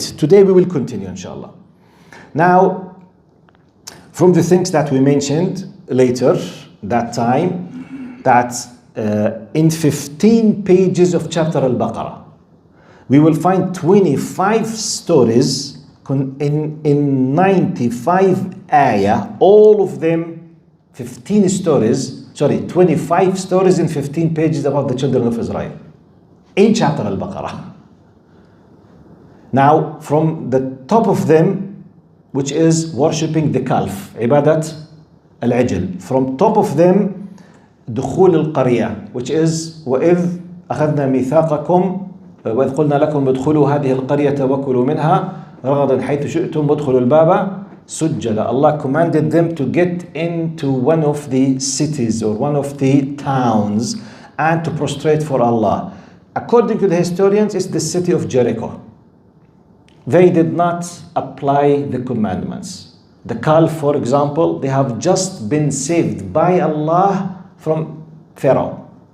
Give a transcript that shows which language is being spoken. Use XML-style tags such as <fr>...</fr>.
<en>Today we will continue, inshallah. Now, from the things that we mentioned later, that time, that in 15 pages of chapter Al-Baqarah, we will find 25 stories in 95 ayah, all of them 25 stories in 15 pages about the children of Israel in chapter Al-Baqarah. Now, from the top of them, which is worshipping the calf, ibadat al-ajl. From top of them,</en> <ar>دخول القرية,</ar> <en>which is</en> <ar>وإذ أخذنا ميثاقكم وإذ قلنا لكم ادخلوا هذه القرية وكلوا منها رغدا حيث شئتم وادخلوا الباب سجدا.</ar> <en>Allah commanded them to get into one of the cities or one of the towns and to prostrate for Allah. According to the historians, it's the city of Jericho. They did not apply the commandments. The calf, for example, they have just been saved by Allah from Pharaoh.</en>